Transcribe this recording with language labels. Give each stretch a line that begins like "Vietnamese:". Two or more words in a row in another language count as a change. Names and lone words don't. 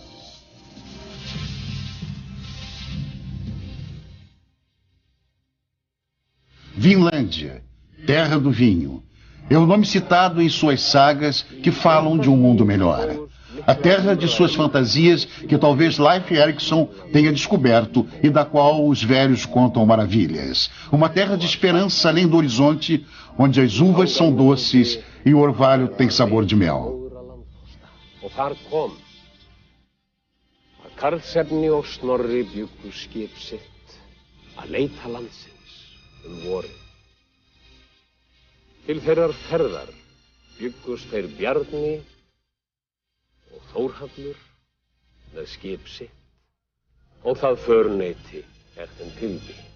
Portuguese: Vinlândia, terra do vinho, é o nome citado em suas sagas que falam de um mundo melhor. A terra de suas fantasias que talvez Leif Erikson tenha descoberto e da qual os velhos contam maravilhas. Uma terra de esperança além do horizonte, onde as uvas são doces e o orvalho tem sabor de mel.
Icelandic: Karlsefni og Snorri bjuggu skip sitt að leita landsins vorið. Til þeirrar ferðar bjuggust þeir Bjarni og Þórhallur með skip sitt og það förneyti þeim tilbi.